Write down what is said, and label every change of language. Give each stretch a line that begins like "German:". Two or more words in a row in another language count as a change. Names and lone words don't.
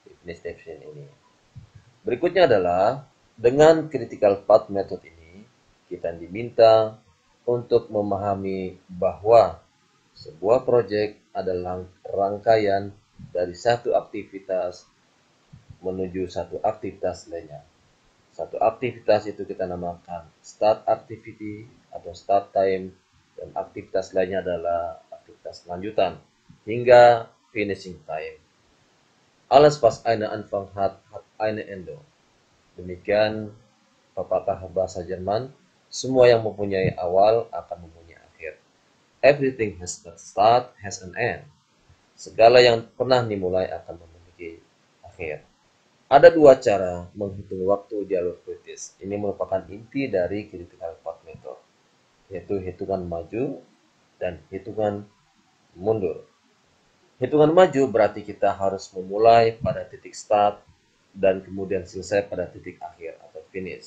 Indonesian: Berikutnya adalah dengan
English: critical path method
Indonesian: ini kita diminta untuk memahami bahwa sebuah proyek adalah rangkaian dari satu aktivitas menuju satu aktivitas lainnya. Satu aktivitas itu kita namakan
English: start activity
Indonesian: atau
English: start time,
Indonesian: dan aktivitas lainnya adalah aktivitas lanjutan hingga
English: finishing time.
German: Alles was eine Anfang hat, hat eine Ende.
Indonesian: Demikian pepatah bahasa Jerman, semua yang mempunyai awal akan mempunyai akhir.
English: Everything has a start, has an end.
Indonesian: Segala yang pernah dimulai akan memiliki akhir. Ada dua cara menghitung waktu jalur kritis. Ini merupakan inti dari
English: critical path method,
Indonesian: yaitu hitungan maju dan hitungan mundur. Hitungan maju berarti kita harus memulai pada titik start dan kemudian selesai pada titik akhir atau finish.